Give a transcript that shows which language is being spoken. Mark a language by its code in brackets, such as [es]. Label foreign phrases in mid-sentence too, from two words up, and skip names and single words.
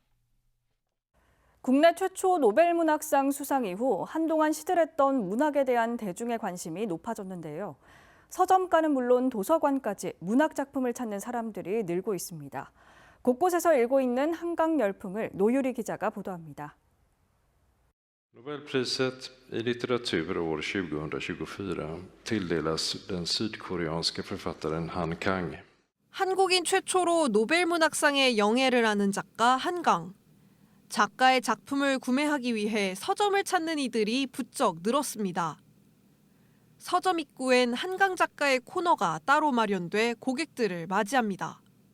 [ko] 국내 최초 노벨문학상 수상 이후 한동안 시들했던 문학에 대한 대중의 관심이 높아졌는데요. 서점가는 물론 도서관까지 문학 작품을 찾는 사람들이 늘고 있습니다. 곳곳에서 일고 있는 한강 열풍을 노유리 기자가 보도합니다. [sv] Nobelpriset i litteratur år 2024 tilldelas den sydkoreanske författaren Han Kang. [ko] 한국인 최초로 노벨문학상에 영예를 아는 작가 한강. 작가의 작품을 구매하기 위해 서점을 찾는 이들이 부쩍 늘었습니다. 서점 입구엔 한강 작가의 코너가 따로 마련돼 고객들을 맞이합니다.